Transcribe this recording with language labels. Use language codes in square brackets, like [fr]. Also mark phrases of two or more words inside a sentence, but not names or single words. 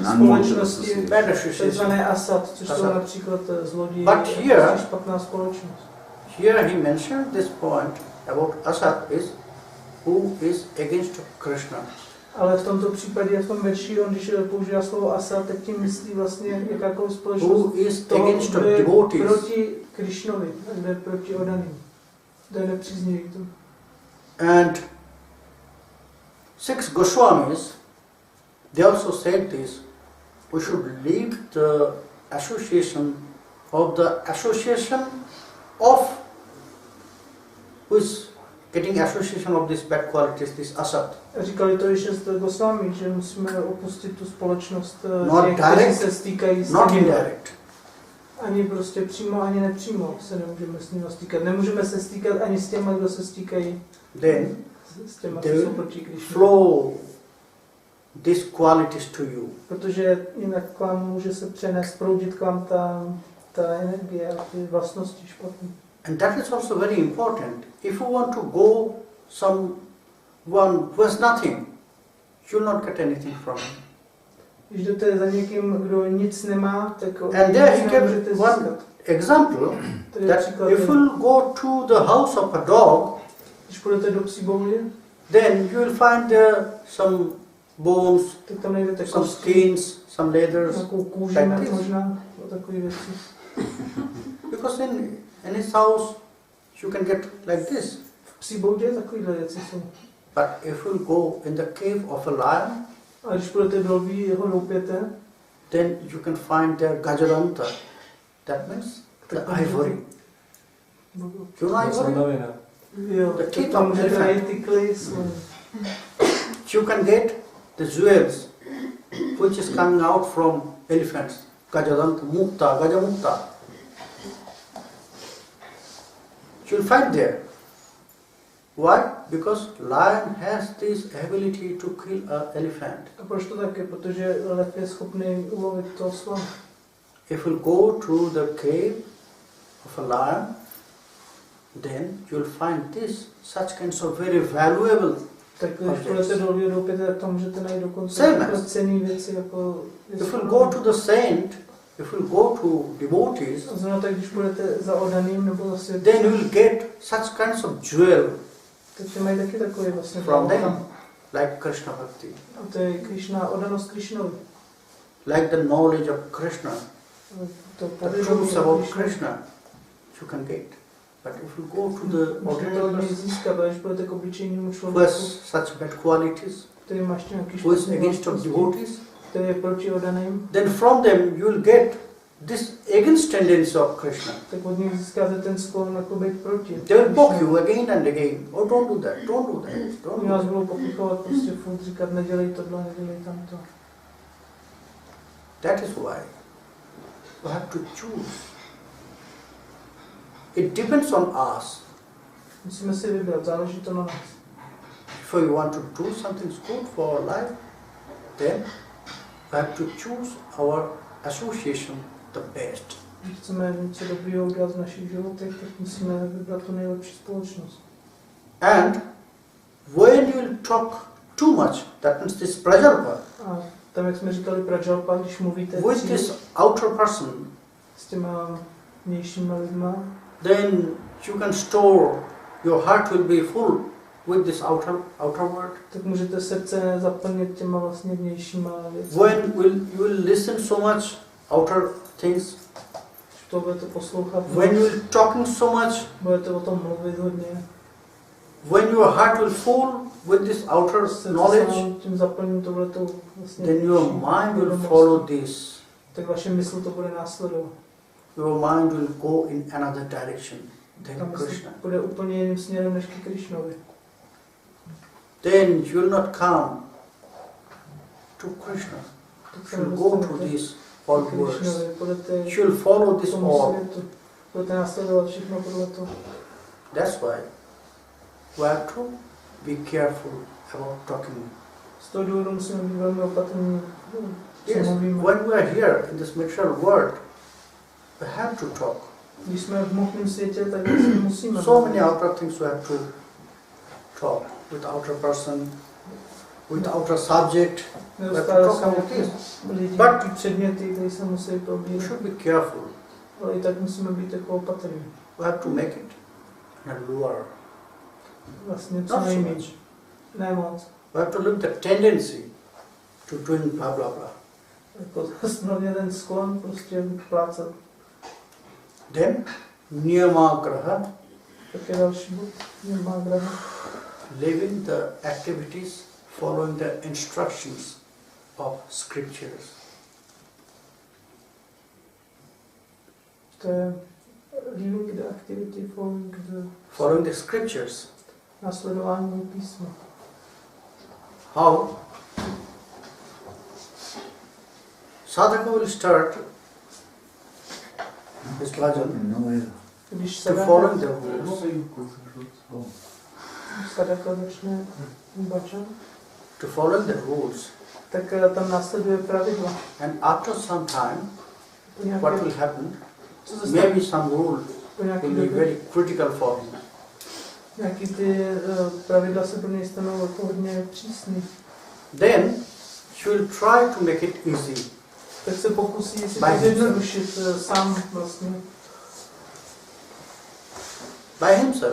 [cs] společnosti, [en] Bad association. [cs] takzvané asat, což jsou například zloději, špatná společnost. [en] Here he mentioned this point about asat is who is against Krishna. [cs] Ale v tomto případě, v tom verši, on když používá slovo asat, tak tím myslí vlastně jakákoliv společnost, [en] Who is against the devotees. [cs] proti Krishnovi, kdo je proti oddaným, kdo je nepříznivý k tomu. [en] And 6 Goswamis, they also said this, we should leave the association of who is getting association of these bad qualities, this asat. [cs] Říkali to i 6 Goswami, že musíme opustit tu společnost, [en] Not [cs] se stýkají s [en] not [cs] nimi. [en] indirect. [cs] Ani prostě přímo, ani nepřímo se nemůžeme s nimi stýkat. Nemůžeme se stýkat ani s těma, kdo se stýkají [en] Then [cs] s těma, [en] they [cs] co jsou [en] will [cs] proti Krišnu. [en] flow these qualities to you. [cs] Protože jinak k vám může se přenést, proudit k vám ta energie a ty vlastnosti špatné. [en] And that is also very important. If you want to go someone who has nothing, you will not get anything from him. [cs] Když jdete za někým, kdo nic nemá, tak [en] And there he gave [cs] můžete [en] one [cs] získat. [en] example that if you go to the house of a dog, [cs] Když půjdete do psí bouly, [en] then you will find there some bones, [cs] tak tam najdete [en] some [cs] kostky, [en] skins, some leathers, [cs] nějakou kůži [en] like this. [cs] možná, o takové věci. [en] Because in his house you can get like this. [cs] V psí boudě takovéhle věci jsou. [en] But if you go in the cave of a lion, [cs] A když půjdete do lví, jeho loupěte, [en] then you can find their gajalanta. That means the ivory. You know ivory? [cs] jo, [en] The [cs] tak [en] teeth [cs] tam [en] of [cs] můžete [en] elephant. [cs] najít ty klis. [en] You can get the jewels which is coming out from elephants. [sa] Gajalanta, mukta, gajamukta. [en] You'll find there. Why? Because lion has this ability to kill an elephant. [cs] A proč to tak je? Protože lev je schopný ulovit toho slona. [en] If you go to the cave of a lion, then you'll find this, such kinds of very valuable. [cs] Tak když půjdete do lví loupěte, tak tam můžete najít dokonce [en] Same. [cs] cenné věci jako... [en] If you go to the saint, if you go to devotees, [cs] Znamená tak, když půjdete za oddaným nebo za světem, [en] then you will get such kinds of jewel [cs] tak ty mají taky takové vlastně [en] from them, [cs] tam. [en] like Krishna Bhakti, [cs] A to je Krishna, oddanost Krishnovi. [en] like the knowledge of Krishna, [cs] To [en] the [cs] povědomí [en] truths [cs] o [en] about [cs] Krishnovi. [en] Krishna, you can get. But if you go to the [cs] Můžete to od něj [en] ordinary [cs] získat, ale když půjdete k obyčejnému [en] who [cs] člověku, [en] has such bad qualities, [cs] který má ještě nějaký [en] who is [cs] špatný [en] against of [cs] vlastnosti, [en] devotees, [cs] který je proti oddaným, [en] then from them you will get this against tendency of Krishna. [cs] tak od nich získáte ten sklon jako být proti. [en] They will poke you again and again. Oh, don't do that, don't do that, don't [cs] Oni [en] do [cs] vás [en] that. [cs] budou popichovat, prostě furt říkat, nedělej tohle, nedělej tamto. [en] That is why you have to choose. It depends on us. [cs] Musíme si vybrat, záleží to na nás. [en] If you want to do something good for our life, then we have to choose our association the best. [cs] Když chceme něco dobrého udělat v našich životech, tak musíme vybrat tu nejlepší společnost. [en] And when you will talk too much, that means this pleasure part, [cs] A tam, jak jsme říkali Prajalpa, když mluvíte [en] with this outer person, [cs] s těma vnějšíma lidma, [en] then you can store, your heart will be full with this outer world. [cs] tak můžete srdce zaplnit těma vlastně vnějšíma věcmi. [en] When you will listen so much outer things, [cs] Když to budete poslouchat, [en] when you will talking so much, [cs] budete o tom mluvit hodně, [en] when your heart will full with this outer knowledge, [cs] tím zaplním to budete vlastně [en] then your mind will follow this. [cs] tak vaše mysl to bude následovat. [en] Your mind will go in another direction [cs] Ta [en] than [cs] mysl [en] Krishna. [cs] bude úplně jiným směrem než ke Krišnovi. [en] Then you will not come to Krishna. [cs] Tak se [en] You will go to [cs] nedostanete [en] these all [cs] ke [en] words. [cs] Krišnovi, budete [en] You will follow [cs] k [en] this [cs] tomu [en] all. [cs] světu, budete následovat všechno podle toho. [en] That's why we have to be careful about talking. [cs] Z toho důvodu musíme být velmi opatrní, co [en] Yes, [cs] mluvíme. [en] when we are here in this material world, we have to talk. [cs] Když jsme v hmotném světě, tak vlastně musíme. [en] So many outer things we have to talk with outer person, with outer subject. [cs] Neustále [en] talk [cs] jsou [en] about [cs] nějaké [en] this. [cs] lidi, [en] But- [cs] předměty, které se musí [en] We [cs] probírat. [en] should be careful. [cs] Ale i tak musíme být jako opatrní. [en] We have to make it in a lure. [cs] Vlastně co [en] Not so [cs] nejméně. [en] much. [cs] Ne moc. [en] We have to look the tendency to doing blah blah blah. [cs] Jako hlavně ten sklon prostě plácat. [en] Then niyamagraha, [cs] Tak je další bod. Nemá graha. [en] living the activities following the instructions of scriptures. [cs] To je [en] living the activity Following the scriptures. [cs] následování písma. [en] How? Sadhaka will start his bhajan [cs] Když [en] to follow the rules, [cs] sadaka začne bhajan, [en] to follow the rules, [cs] tak tam následuje pravidla. [en] and after some time, [cs] Po nějaké, [en] what will happen? [cs] co se stane? [en] Maybe some rule [cs] Po nějaký [en] will be [cs] době, [en] very critical for him. [cs] nějaký ty pravidla se pro něj stanou jako hodně přísný. [en] Then she will try to make it easy. [cs] Tak se pokusí si [en] By [cs] to zjednodušit sám vlastně. [en] By himself.